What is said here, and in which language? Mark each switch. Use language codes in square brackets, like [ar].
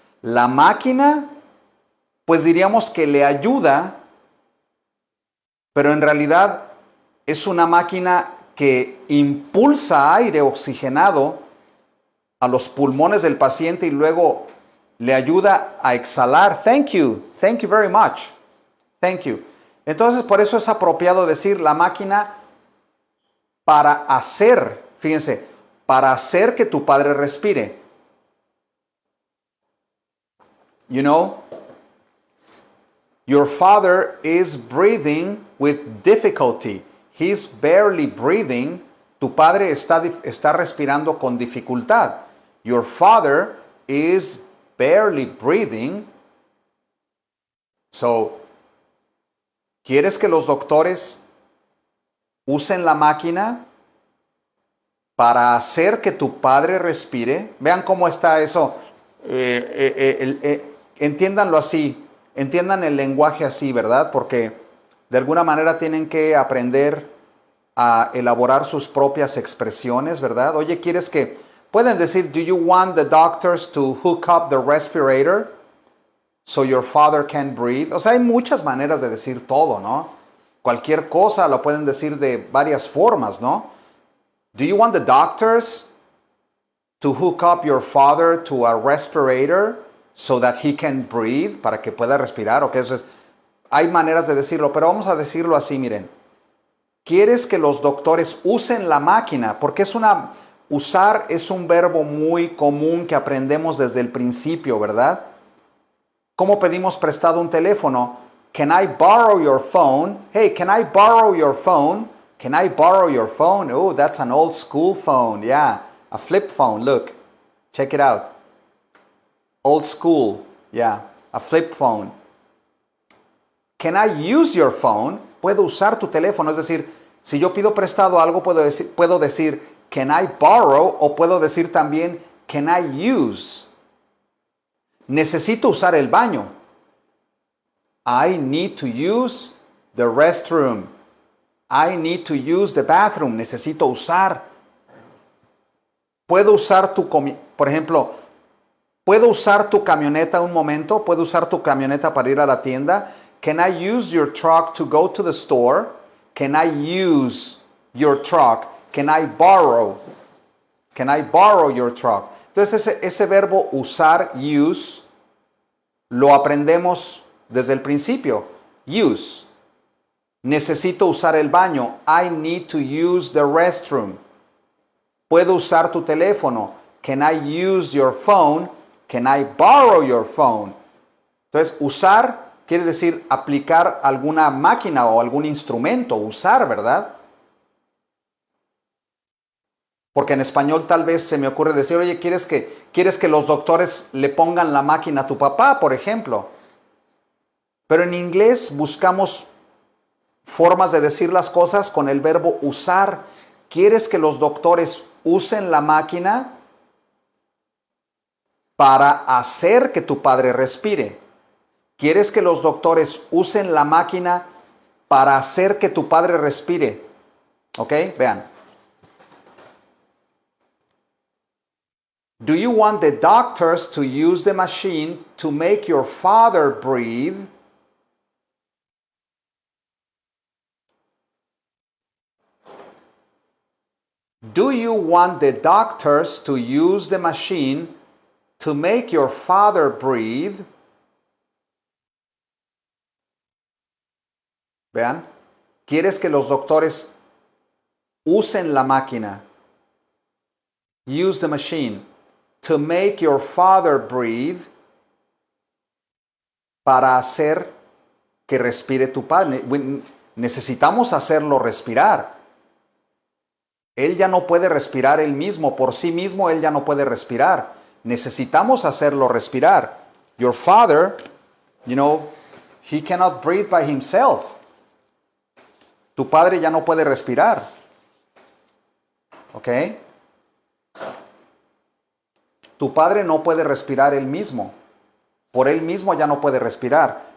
[es] La máquina, pues diríamos que le ayuda, pero en realidad es una máquina que impulsa aire oxigenado a los pulmones del paciente y luego le ayuda a exhalar. [en] Thank you very much. Thank you. [es] Entonces, por eso es apropiado decir la máquina para hacer, fíjense, para hacer que tu padre respire. [en] You know, your father is breathing with difficulty. He's barely breathing. [es] Tu padre está respirando con dificultad. [en] Your father is barely breathing. [es] So, ¿quieres que los doctores usen la máquina para hacer que tu padre respire? Vean cómo está eso. Entiéndanlo así. Entiendan el lenguaje así, ¿verdad? Porque de alguna manera tienen que aprender a elaborar sus propias expresiones, ¿verdad? Oye, ¿quieres que... Pueden decir, [en] do you want the doctors to hook up the respirator so your father can breathe? [es] O sea, hay muchas maneras de decir todo, ¿no? Cualquier cosa lo pueden decir de varias formas, ¿no? [en] Do you want the doctors to hook up your father to a respirator so that he can breathe? [es] Para que pueda respirar, ¿ok? Eso es... Hay maneras de decirlo, pero vamos a decirlo así, miren. ¿Quieres que los doctores usen la máquina? Porque usar es un verbo muy común que aprendemos desde el principio, ¿verdad? ¿Cómo pedimos prestado un teléfono? [en] Can I borrow your phone? Hey, can I borrow your phone? Can I borrow your phone? Oh, that's an old school phone. Yeah, a flip phone. Look, check it out. Old school. Yeah, a flip phone. Can I use your phone? [es] Puedo usar tu teléfono. Es decir, si yo pido prestado algo, puedo decir [en] can I borrow, [es] o puedo decir también [en] can I use. [es] Necesito usar el baño. [en] I need to use the restroom. I need to use the bathroom. [es] Necesito usar. Puedo usar por ejemplo, ¿puedo usar tu camioneta un momento? ¿Puedo usar tu camioneta para ir a la tienda? [en] Can I use your truck to go to the store? Can I use your truck? Can I borrow? Can I borrow your truck? [es] Entonces ese verbo usar, use, lo aprendemos desde el principio. [en] Use. [es] Necesito usar el baño. [en] I need to use the restroom. [es] Puedo usar tu teléfono. [en] Can I use your phone? Can I borrow your phone? [es] Entonces, usar quiere decir aplicar alguna máquina o algún instrumento. Usar, ¿verdad? Porque en español tal vez se me ocurre decir, oye, ¿quieres que los doctores le pongan la máquina a tu papá, por ejemplo? Pero en inglés buscamos formas de decir las cosas con el verbo usar. ¿Quieres que los doctores usen la máquina para hacer que tu padre respire. ¿Quieres que los doctores usen la máquina para hacer que tu padre respire? ¿Ok? Vean. [en] Do you want the doctors to use the machine to make your father breathe? Do you want the doctors to use the machine to make your father breathe? [es] Vean, ¿quieres que los doctores usen la máquina? [en] Use the machine to make your father breathe, [es] para hacer que respire tu padre. Necesitamos hacerlo respirar. Él ya no puede respirar él mismo, por sí mismo él ya no puede respirar. Necesitamos hacerlo respirar. [en] Your father, he cannot breathe by himself. [es] Tu padre ya no puede respirar. ¿Ok? Tu padre no puede respirar él mismo. Por él mismo ya no puede respirar.